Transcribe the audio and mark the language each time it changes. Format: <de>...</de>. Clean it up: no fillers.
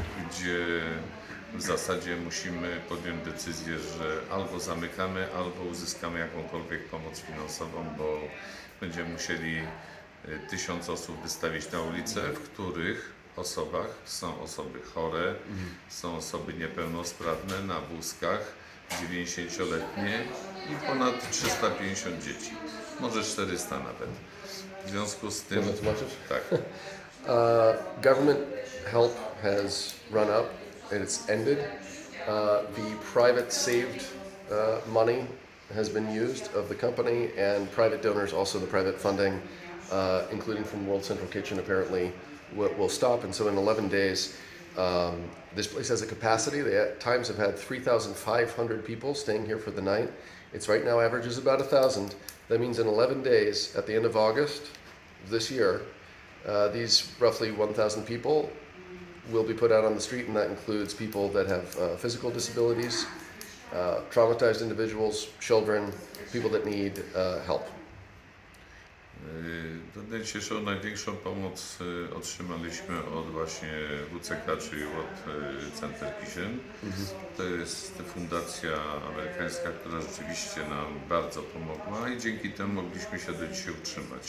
<pl>gdzie w zasadzie musimy podjąć decyzję, że albo zamykamy, albo uzyskamy jakąkolwiek pomoc finansową, bo będziemy musieli 1000 osób wystawić na ulicę, w których osobach są osoby chore, są osoby niepełnosprawne na wózkach, 90-letnie i ponad 350 dzieci, może 400 nawet. W związku z tym... Można tłumaczyć? Tak.</pl> <en>Government help has run up and it's ended. The private saved money has been used of the company, and private donors, also the private funding, including from World Central Kitchen, apparently will stop. And so in 11 days, this place has a capacity. They at times have had 3,500 people staying here for the night. It's right now averages about 1,000. That means in 11 days, at the end of August this year, these roughly 1,000 people will be put out on the street, and that includes people that have physical disabilities, traumatized individuals, children, people that need help.</en> <pl>Do dnia dzisiejszego największą pomoc otrzymaliśmy od właśnie WCK, czyli World Central Kitchen. To jest fundacja amerykańska, która rzeczywiście nam bardzo pomogła i dzięki temu mogliśmy się do dzisiaj utrzymać.</pl>